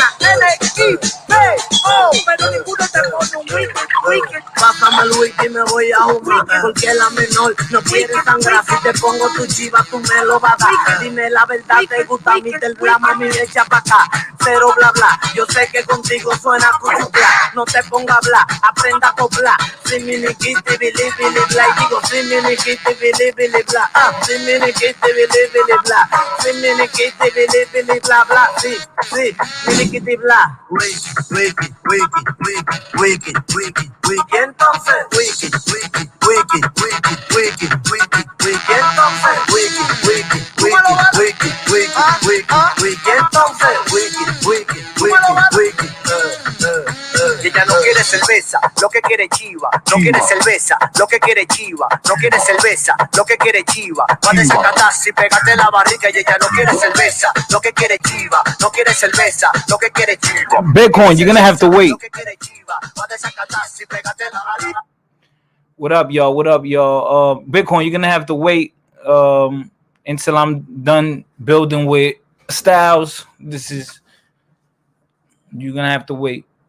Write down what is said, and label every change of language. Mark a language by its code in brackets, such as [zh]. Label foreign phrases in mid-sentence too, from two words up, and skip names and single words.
[es] L-I-B-O, pero ninguno te pone un wiki. Pásame el wiki, me voy a jugar, porque la menor no quiere sangrar. Si te pongo tu chiva, tú me lo vas a dar. Dime la verdad, te gusta a mí del bla, mami, echa pa' acá. Cero bla bla, yo sé que contigo suena cuchupla. No te ponga a hablar, aprenda a coplar. Si mini kitty, bili, bili, bla. Y digo, si mini kitty, bili, bili, bla. Si mini kitty, bili, bili, bla. Si mini kitty, bili, bili, bla, bla. Sí, mini kitty, bla. Wiki, entonces, wiki, entonces, Ella no quiere cerveza, lo que quiere chiva. No quiere cerveza, lo que quiere chiva. No quiere cerveza, lo que quiere chiva. Va a desacatar si pegate la barriga. Y ella no quiere cerveza, lo que quiere chiva. No quiere cerveza, lo que quiere chiva. [en] Bitcoin, you're gonna have to wait. What up, y'all? What up, y'all? Bitcoin, you're gonna have to wait until I'm done building with Styles. You're gonna have to wait.